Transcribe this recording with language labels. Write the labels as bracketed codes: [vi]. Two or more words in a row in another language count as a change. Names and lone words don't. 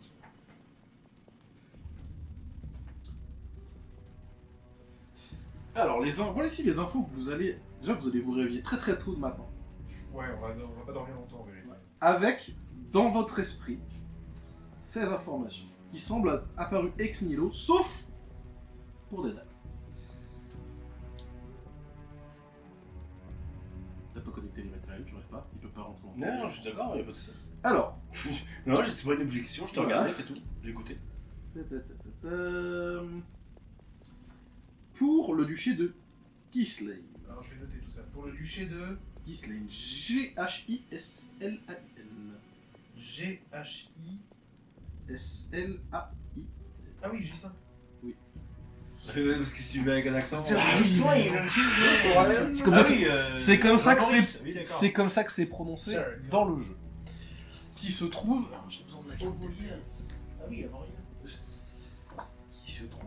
[fr] Alors, voici les infos que vous allez. Déjà, vous allez vous réveiller très très tôt le matin. Ouais, on va pas dormir longtemps en vérité. Avec, dans votre esprit, ces informations qui semblent apparues [la] ex nihilo, [fr] sauf pour des dates. T'as pas connecté les matériels, tu rêves pas, il peut pas rentrer dans Non, je suis d'accord, il n'y a pas de soucis. Alors, Non, j'ai pas d'objection, je te Voilà. regardais, c'est tout. J'ai écouté. pour le duché de Gislane. Alors je vais noter tout ça. Pour le duché de Gislane, G-H-I-S-L-A-N. G-H-I. S-L-A-I. Ah oui, Gislain. Parce que si tu veux avec un accent. C'est comme ça que- C'est comme ça que Maurice, c'est. oui, d'accord. C'est comme ça que c'est prononcé Sir. dans le jeu. Qui se trouve. Alors, j'ai besoin de la carte. Ah oui, avant rien. Qui se trouve.